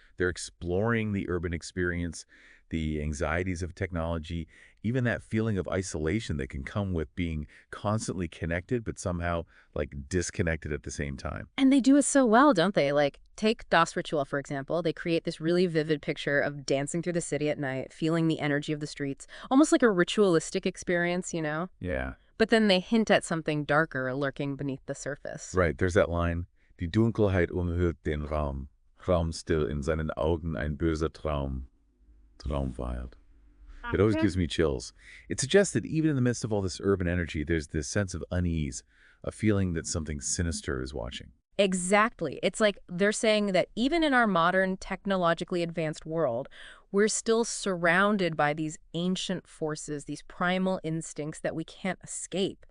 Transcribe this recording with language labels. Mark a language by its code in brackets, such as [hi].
[en] They're exploring the urban experience, the anxieties of technology, even that feeling of isolation that can come with being constantly connected but somehow disconnected at the same time. And they do it so well, don't they? Take Das Ritual, for example. They create this really vivid picture of dancing through the city at night, feeling the energy of the streets, almost like a ritualistic experience, Yeah. But then they hint at something darker lurking beneath the surface. [de] Right, there's that line, Die Dunkelheit umhüllt den Raum, Raum still in seinen Augen ein böser Traum. Traumwild. [en] It always gives me chills. It suggests that even in the midst of all this urban energy, there's this sense of unease, a feeling that something sinister is watching. Exactly. It's like they're saying that even in our modern, technologically advanced world, we're still surrounded by these ancient forces, these primal instincts that we can't escape.